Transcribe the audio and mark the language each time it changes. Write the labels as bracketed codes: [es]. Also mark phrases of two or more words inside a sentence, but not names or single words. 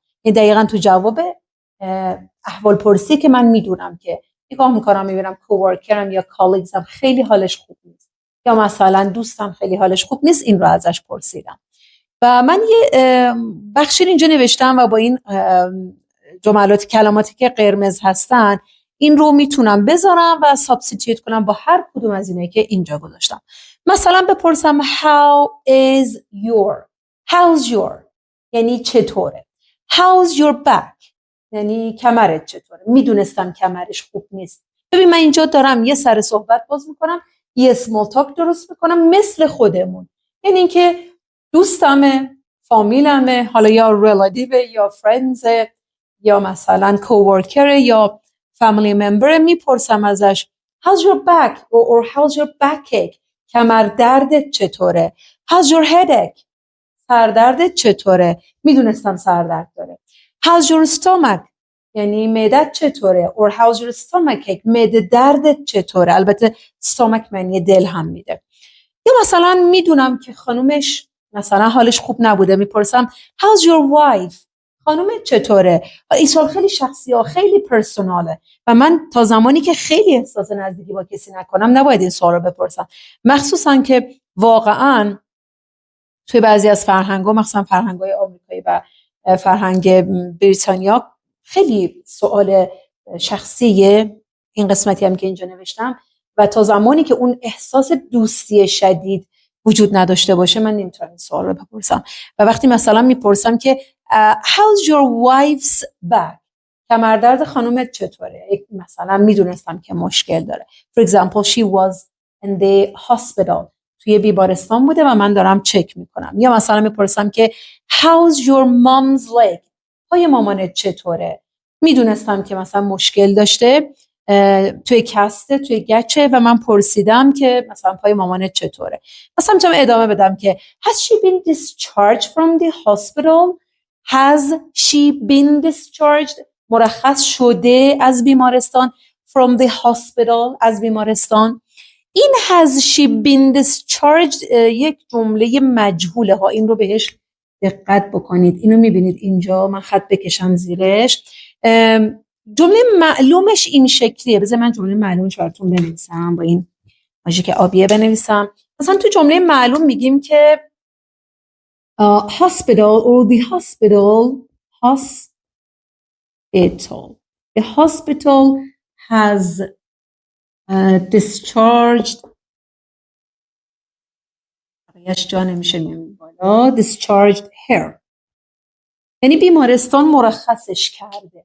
[fa] این دقیقاً تو جواب احوال پرسی که من میدونم که نگاه میکنم میبینم کوورکرم یا کالیگزم خیلی حالش خوب نیست، یا مثلا دوستم خیلی حالش خوب نیست، این رو ازش پرسیدم. و من یه بخشی اینجا نوشتم و با این کلماتی که قرمز هستن این رو میتونم بذارم و سابستیتیوت کنم با هر کدوم از اینایی که اینجا گذاشتم. مثلا بپرسم [en] how is how's your [fa] یعنی چطوره. [en] how's your back [fa] یعنی کمرت چطوره. میدونستم کمرش خوب نیست. ببین من اینجا دارم یه سر صحبت باز میکنم، یه [en] small talk [fa] درست میکنم مثل خودمون، یعنی اینکه دوستمه، فامیلمه، حالا یا ریلیتیو یا فرندز یا مثلا کوورکر یا [en] family member, [fa] میپرسم ازش [en] how's your back or how's your backache [fa] کمر دردت چطوره. [en] how's your headache [fa] سردردت چطوره. میدونستم سردرد داره. [en] how's your stomach [fa] یعنی معدت چطوره or [en] how's your stomachache [fa] معده دردت چطوره. البته stomach معنی دل هم میده. یا مثلا میدونم که خانومش مثلا حالش خوب نبوده، میپرسم [en] how's your wife [fa] خانومت چطوره. این سوال خیلی شخصی ها، خیلی پرسوناله و من تا زمانی که خیلی احساس نزدیکی با کسی نکنم نباید این سوال رو بپرسم، مخصوصا که واقعا توی بعضی از فرهنگ‌ها مثلا فرهنگ‌های آمریکایی و فرهنگ بریتانیا خیلی سوال شخصیه این قسمتی هم که اینجا نوشتم و تا زمانی که اون احساس دوستی شدید وجود نداشته باشه من نمیتونم این سوال رو بپرسم. و وقتی مثلا میپرسم که [en] how's your wife's back [fa] کمردرد خانومت چطوره، مثلا میدونستم که مشکل داره. [en] For example she was in the hospital [fa] توی بیمارستان بوده و من دارم چک میکنم. یا مثلا میپرسم که [en] how's your mom's leg [fa] پای مامانت چطوره. میدونستم که مثلا مشکل داشته توی کسته توی گچه و من پرسیدم که مثلا پای مامانت چطوره. مثلا میتونم ادامه بدم که [en] has she been discharged from the hospital has she been discharged [fa] مرخص شده از بیمارستان [en] from the hospital [fa] از بیمارستان. این [en] has she been discharged [fa] یک جمله مجهوله ها، این رو بهش دقت بکنید. اینو میبینید اینجا من خط بکشم زیرش. جمله معلومش این شکلیه. بذار من جمله معلومش براتون بنویسم با این ماژیک آبیه بنویسم. مثلا تو جمله معلوم میگیم که [en] hospital or the hospital the hospital has discharged [fa] جا نمیشه میمون بالا [en] discharged her [fa] یعنی بیمارستان مرخصش کرده.